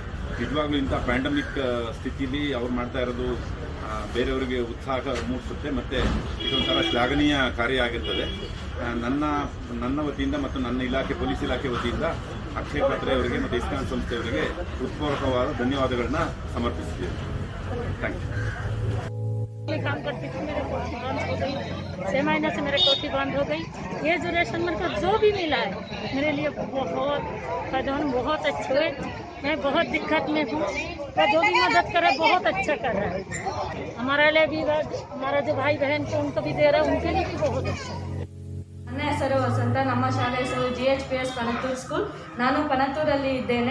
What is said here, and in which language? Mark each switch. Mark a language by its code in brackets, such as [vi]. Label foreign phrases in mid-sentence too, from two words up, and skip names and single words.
[kn] ನಿಜವಾಗ್ಲೂ ಇಂಥ ಪ್ಯಾಂಡಮಿಕ್ ಸ್ಥಿತಿಲಿ ಅವ್ರು ಮಾಡ್ತಾ ಇರೋದು ಬೇರೆಯವರಿಗೆ ಉತ್ಸಾಹ ಮೂಡಿಸುತ್ತೆ ಮತ್ತು ಇದೊಂಥರ ಶ್ಲಾಘನೀಯ ಕಾರ್ಯ ಆಗಿರ್ತದೆ. ನನ್ನ ವತಿಯಿಂದ ಮತ್ತು ನನ್ನ ಇಲಾಖೆ ಪೊಲೀಸ್ ಇಲಾಖೆ ವತಿಯಿಂದ ಅಕ್ಷಯ ಪಾತ್ರೆ ಅವರಿಗೆ ಮತ್ತು ಇಸ್ಕಾನ್ ಸಂಸ್ಥೆಯವರಿಗೆ ಹೃತ್ಪೂರ್ವಕವಾದ ಧನ್ಯವಾದಗಳನ್ನ ಸಮರ್ಪಿಸ್ತೀವಿ. [en] thank you. [hi] काम करती थी, मेरे कोठी बंद हो गई। 6 महीने से मेरे कोठी बंद हो गई। ये जो राशन मेरे को जो भी मिला है मेरे लिए बहुत फायदेमंद, बहुत अच्छे हुए। मैं बहुत दिक्कत में हूँ, तो जो भी मदद करे बहुत अच्छा कर रहा है। हमारे लिए भी, हमारा जो भाई बहन को उनको भी दे रहा है, उनके लिए भी बहुत अच्छा। [kn] ನನ್ನ ಹೆಸರು ವಸಂತ. ನಮ್ಮ ಶಾಲೆ ಹೆಸರು GHPS ಪನತ್ತೂರು ಸ್ಕೂಲ್. ನಾನು ಪನತ್ತೂರಲ್ಲಿ ಇದ್ದೇನೆ.